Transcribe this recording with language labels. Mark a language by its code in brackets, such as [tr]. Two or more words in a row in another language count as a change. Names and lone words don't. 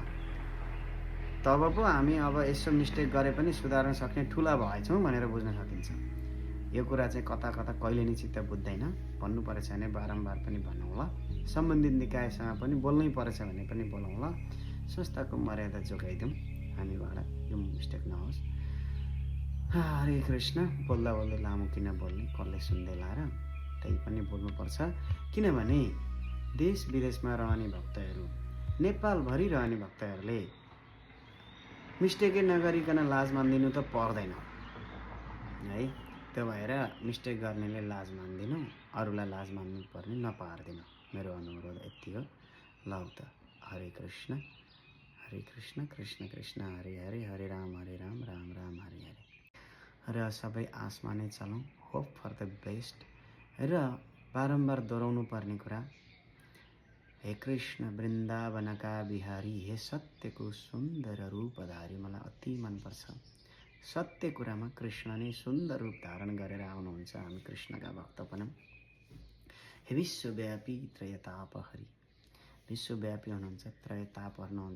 [ne] तब पो हामी अब यसो मिस्टेक गरे पनि सुधार्न सक्ने ठुला भएछौँ भनेर बुझ्न सकिन्छ। यो कुरा चाहिँ कता कहिले नि चित्त बुझ्दैन। भन्नु परेछ भने बारम्बार पनि भनौँ ल, सम्बन्धित निकायसँग पनि बोल्नै परेछ भने पनि बोलौँ ल, संस्थाको मर्यादा जोगाइदिउँ हामीबाट यो मिस्टेक नहोस्। हरे कृष्ण बोल्दा बोल्दै लामो किन बोल्ने, कसले सुन्दैला र, त्यही पनि बोल्नुपर्छ। किनभने देश विदेशमा रहने भक्तहरू, नेपालभरि रहने भक्तहरूले मिस्टेकै नगरिकन लाज मान्दिनु त पर्दैन है। त्यो भएर मिस्टेक गर्नेले लाज मान्दिनु, अरूलाई लाज मान्नु पर्ने नपार्दिनु। मेरो अनुरोध यति हो। लौ त हरे कृष्ण कृष्ण कृष्ण हरे हरे, हरे राम राम राम हरे हरे। र सबै आसमा नै चलौँ, [en] hope for the best. [ne] र बारम्बार दोहोऱ्याउनु पर्ने कुरा, हे कृष्ण वृन्दावनका बिहारी, हे सत्यको सुन्दर रूपधारी। मलाई अति मनपर्छ। सत्य कुरामा कृष्ण नै सुन्दर रूप धारण गरेर आउनुहुन्छ। हामी कृष्णका भक्त पनि। हे विश्वव्यापी त्रयतापहरी, विश्वव्यापी हुनुहुन्छ, त्रयताप हर्नुहुन्छ।